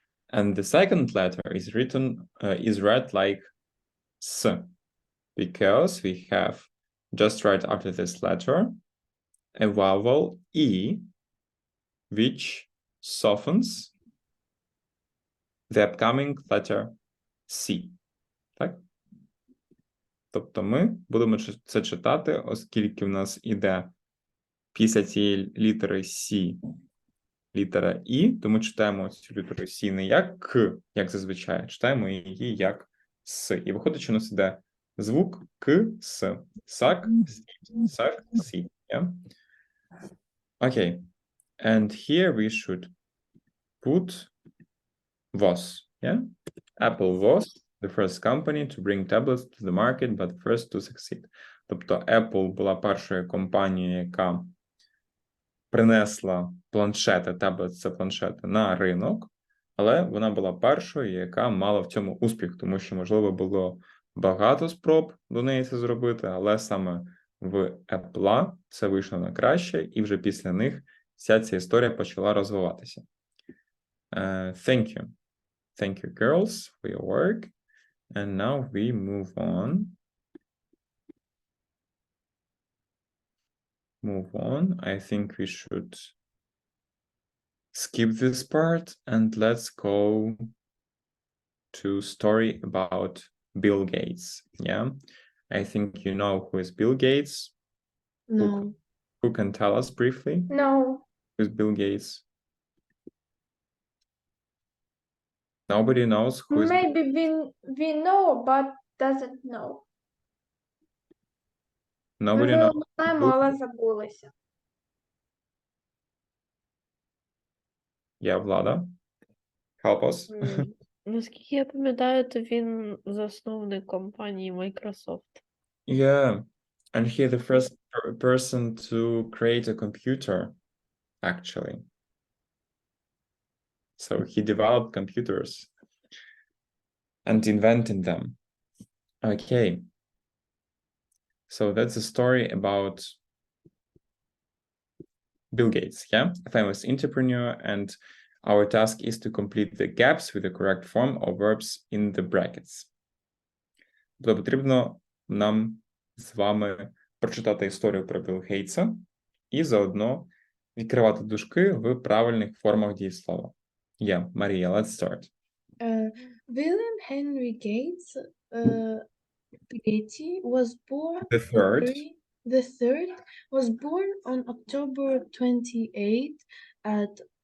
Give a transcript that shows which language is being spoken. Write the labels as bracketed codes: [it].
[en] And the second letter is read like S, because we have just right after this letter a vowel E, which softens the upcoming letter C. [uk] Так? Тобто ми будемо це читати, оскільки в нас іде після цієї літери C літера І, тому читаємо цю літеру С не як К, як зазвичай, читаємо її як С. І виходить, що у нас іде звук К, С. Сак, сіт, сак, сі. [en] Yeah? Okay. And here we should put was. Yeah? Apple was the first company to bring tablets to the market, but first to succeed. [uk] Тобто Apple була першою компанією, яка принесла планшети, таблет це планшети, на ринок, але вона була першою, яка мала в цьому успіх, тому що, можливо, було багато спроб до неї це зробити, але саме в Apple це вийшло на краще, і вже після них вся ця історія почала розвиватися. [en] Thank you. Thank you, girls, for your work. And now we move on. I think we should skip this part and let's go to story about Bill Gates. Yeah, I think you know who is Bill Gates. No. Who can tell us briefly? No. Who is Bill Gates? Nobody knows who is. Maybe we know, but doesn't know. Nobody [uk] Ми [en] knows. [uk] знаємо, але забулися. [en] Yeah, Влада. Help us. [uk] Наскільки я пам'ятаю, то він засновник компанії Microsoft. [en] Yeah, and he's the first person to create a computer, actually. So he developed computers and invented them. Okay. So that's a story about Bill Gates, yeah, a famous entrepreneur, and our task is to complete the gaps with the correct form of verbs in the brackets. [uk] Тобто потрібно нам з вами прочитати історію про Білла Гейтса і заодно відкривати дужки в правильних формах дієслова. [en] Yeah, Maria, let's start. William Henry Gates Getty was born The third. The third was born on October 28 at